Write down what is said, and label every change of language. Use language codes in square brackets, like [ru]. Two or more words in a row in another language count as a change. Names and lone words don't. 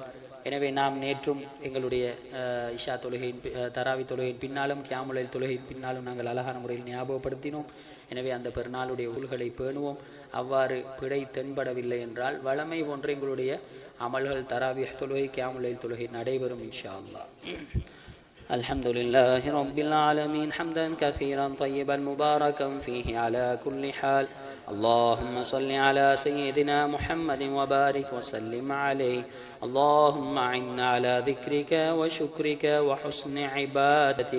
[ta] எனவே நாம் நேற்றும் எங்களுடைய இஷா தொழுகையின் தராவி தொழுகையின் பின்னாலும் கியாமுலைல் தொழுகையின் பின்னாலும் நாங்கள் அழகான முறையில் ஞாபகப்படுத்தினோம். எனவே அந்த பெருநாளுடைய ஊல்களை பேணுவோம். அவ்வாறு பிழை தென்படவில்லை என்றால் வளமை போன்ற எங்களுடைய அமல்கள் தராவி தொழுகை கியாமுலைல் தொழுகை நடைபெறும் [ar] إن شاء الله. الحمد لله رب العالمين حمدا كثيرا طيبا مباركا فيه على كل حال. اللهم صل على سيدنا محمد وبارك وسلم عليه. اللهم أعنا على ذكرك وشكرك وحسن عبادتك.